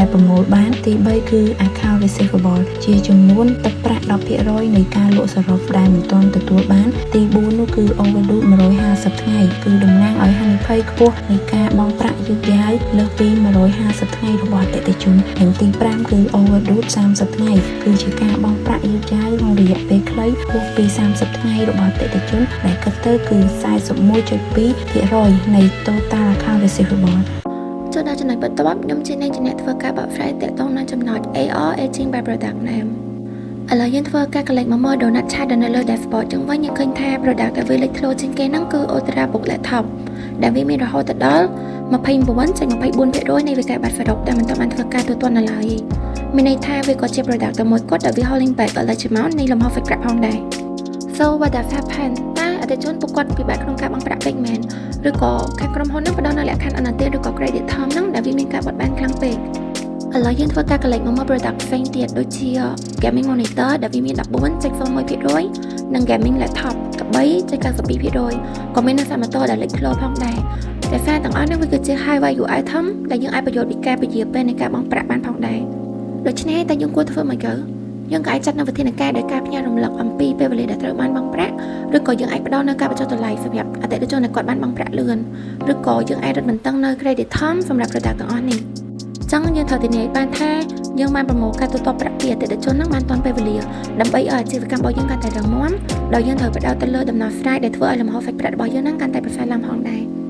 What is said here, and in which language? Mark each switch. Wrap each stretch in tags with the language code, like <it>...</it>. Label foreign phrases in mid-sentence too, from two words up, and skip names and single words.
<km>ប្រមូលបានទី3គឺ</km> <en>account receivable</en> <km>ជាចំនួនទឹកប្រាក់ 10% នៃការលក់សរុបដែលមិនទាន់ទទួលបានទី4នោះគឺ overdue 150ថ្ងៃគឺតំណាងឲ្យហានិភ័យខ្ពស់នៃការបង់ប្រាក់យឺតយ៉ាវលើសពី150ថ្ងៃរបស់អតិថិជននិងទី5គឺ overdue 30ថ្ងៃគឺជាការបង់ប្រាក់យឺតយ៉ាវក្នុងរយៈពេលខ្លីហួសពី30ថ្ងៃរបស់អតិថិជនដែលគិតទៅគឺ 41.2% នៃ</km> <en>total account receivable</en> <km>ចូលដល់ចំណុចបន្ទាប់ខ្ញុំជាអ្នកធ្វើការបកស្រាយទាក់ទងនឹងចំណុច</km> <en>AR aging by product name</en> <km>ឥឡូវយើងធ្វើការកលេចមកមើល</km> <en>donut chart</en> <km>នៅលើ dashboard ចឹងវិញយើងឃើញថា product ដែលវាលេចធ្លោជាងគេហ្នឹងគឺ Ultra Book Laptop ដែលវាមានរហូតដល់ 29.24% នៃវិក័យប័ត្រ Farouk ដែលមិនទាន់បានធ្វើការទូទាត់នៅឡើយមានន័យថាវាក៏ជា product តែមួយគត់ដែលវា</km> <en>holding back a large amount</en> <km>នៃលំហូរ</km> <en>fixed cap</en> <km>ផងដែរ</km> <en>So what does happen</en> <km>អតិថិជនពួកគាត់ពិបាកក្នុងការបង់ប្រាក់ពេកមែនឬក៏ខាងក្រុមហ៊ុននឹងផ្ដល់នូវលក្ខខណ្ឌអនុទានឬក៏</km> <en>credit term</en> <km>ហ្នឹងដែលវាមានការបត់បែនខ្លាំងពេកឥឡូវយើងធ្វើការកលេចមកមើល product ផ្សេងទៀតដូចជា</km> <en>gaming monitor</en> <km>ដែលវាមាន 14.01% និង</km> <en>gaming laptop</en> <km>13.92% ក៏មាននៅសមតដែលលេចធ្លោផងដែរតែសារទាំងអស់នេះវាគឺជា</km> <en>high value item</en> <km>ដែលយើងអាចប្រយោជន៍ពីការពជាពេលនៃការបង់ប្រាក់បានផង ដែរដូច្នេះតែយើងគួរធ្វើមកយើងក៏អាចចាត់នៅវិធានការដោយការផ្ញើរំលឹកអំពីពេលវេលាដែលត្រូវបានបង់ប្រាក់ឬក៏យើងអាចផ្ដល់នៅការបញ្ចុះតម្លៃសម្រាប់អតិថិជនដែលគាត់បានបង់ប្រាក់លឿនឬក៏យើងអាចរឹតបន្តឹងនៅ</km> <en>credit term</en> <km>សម្រាប់ product ទាំងអស់នេះអញ្ចឹងយើងត្រូវធានាឲ្យបានថាយើងបានប្រមូលការទូទាត់ប្រាក់ពីអតិថិជនហ្នឹងបានទាន់ពេលវេលាដើម្បីឲ្យអាជីវកម្មរបស់យើងកាន់តែរឹងមាំដោយយើងត្រូវផ្ដោតទៅលើដំណោះស្រាយដែលធ្វើឲ្យលំហូរ fixed ប្រាក់របស់យើងហ្នឹងកាន់តែប្រសើរឡើងផងដែរ</km>